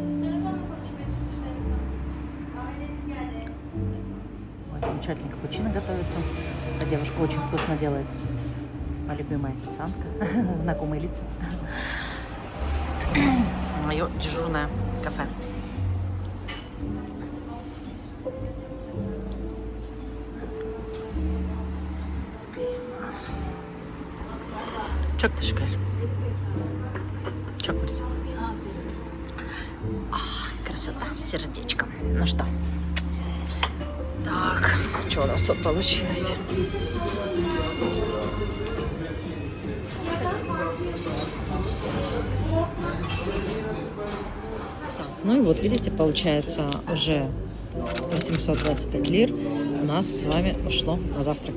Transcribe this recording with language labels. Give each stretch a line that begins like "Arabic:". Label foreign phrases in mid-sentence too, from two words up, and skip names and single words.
Russian: Ой, замечательный капучино готовится. Эта девушка очень вкусно делает. Моя любимая официантка, знакомые лица. Мое дежурное кафе.
Turkish: Çok teşekkür ederim.
Russian: Çok мерси. Красота с сердечком. Ну что? Так, что у нас тут получилось? Ну и вот, видите, получается уже 825 лир у нас с вами ушло на завтрак.